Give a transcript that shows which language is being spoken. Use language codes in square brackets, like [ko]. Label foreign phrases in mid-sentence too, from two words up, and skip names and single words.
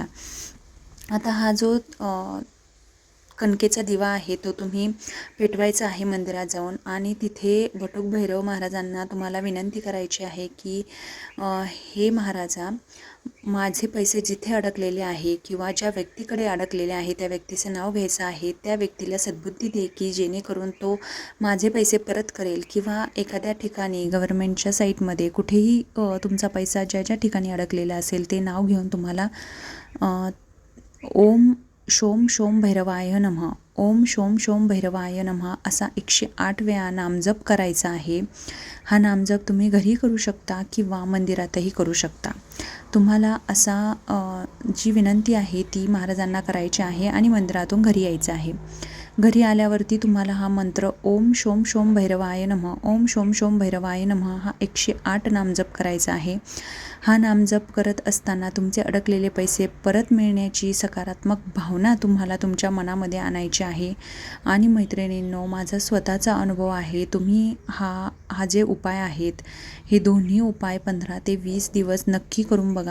[mr] आता हा जो कणकेचा दिवा आहे तो तुम्ही पेटवायचा आहे मंदिरात जाऊन आणि तिथे भटूक भैरव महाराजांना तुम्हाला विनंती करायची आहे की हे महाराजा, माझे पैसे जिथे अडकलेले आहे किंवा ज्या व्यक्तीकडे अडकलेले आहे त्या व्यक्तीचं नाव घ्यायचं आहे. त्या व्यक्तीला सद्बुद्धी दे की जेणेकरून तो माझे पैसे परत करेल किंवा एखाद्या ठिकाणी गव्हर्नमेंटच्या साईटमध्ये कुठेही तुमचा पैसा ज्या ज्या ठिकाणी अडकलेला असेल ते नाव घेऊन तुम्हाला [sa] ओम शोम शोम भैरवाय नमः, ओम शोम शोम भैरवाय नमः [mr] असा 108 वेळा नामजप करायचा आहे. हा नामजप तुम्ही घरी करू शकता किंवा मंदिरातही करू शकता. तुम्हाला असा जी विनंती आहे ती महाराजांना करायची आहे आणि मंदिरातून घरी यायचं आहे. घरी आल्यावरती तुम्हाला हा मंत्र [sa] ओम शोम शोम भैरवाय नमः, ओम शोम शोम भैरवाय नमः [mr] हा 108 नामजप करायचा आहे. हा नामजप करत असताना तुमचे अडकलेले पैसे परत मिळण्याची सकारात्मक भावना तुम्हाला तुमच्या मनामध्ये आणायची आहे. आणि मैत्रिणींनो, माझा स्वतःचा अनुभव आहे. तुम्ही हा जे उपाय आहेत हे दोन्ही उपाय 15 ते 20 दिवस नक्की करून बघा.